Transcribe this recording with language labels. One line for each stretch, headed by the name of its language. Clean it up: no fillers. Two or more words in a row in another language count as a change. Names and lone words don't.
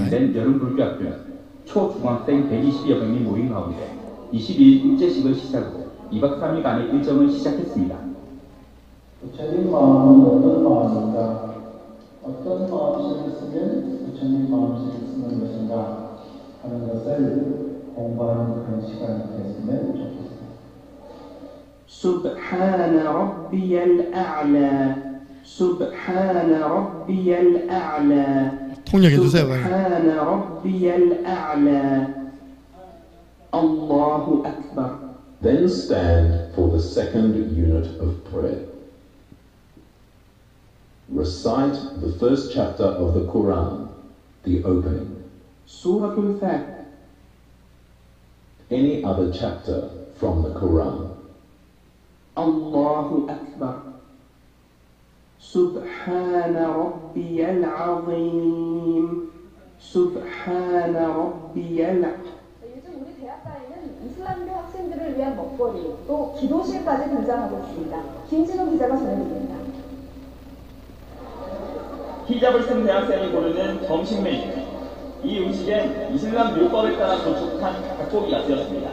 Korean: 진행된 여름 불교학교는 초중학생 120여 명이 모인 가운데 22일 일제식을 시작으로 2박 3일간의 일정을 시작했습니다. 부처님 마음은 어떤 마음인가? 어떤 마음씨를 쓰면 부처님 마음씨를 쓰는 것인가 하는 것을 공부하는 그런 시간이 됐으면 좋겠습니다.
Arabic: سبحان ربي الأعلى سبحان ربي الأعلى
Korean: 통역해 주세요.
Arabic: سبحان ربي الأعلى الله أكبر.
English: Then stand for the second unit of prayer. Recite the first chapter of the Quran, the opening.
Arabic: سورة الفاتحة.
English: Any other chapter from the Quran.
Arabic: الله أكبر سبحان ربي العظيم سبحان ربي العظيم
Korean: 요즘 우리 대학가에는 이슬람교 학생들을 위한 먹거리, 또 기도실까지 등장하고 있습니다. 김진호 기자가 전해드립니다. 히잡을 쓴 대학생이 고르는 점심 메뉴. 이 음식엔 이슬람 율법에 따라 도축한 닭고기가 쓰였습니다.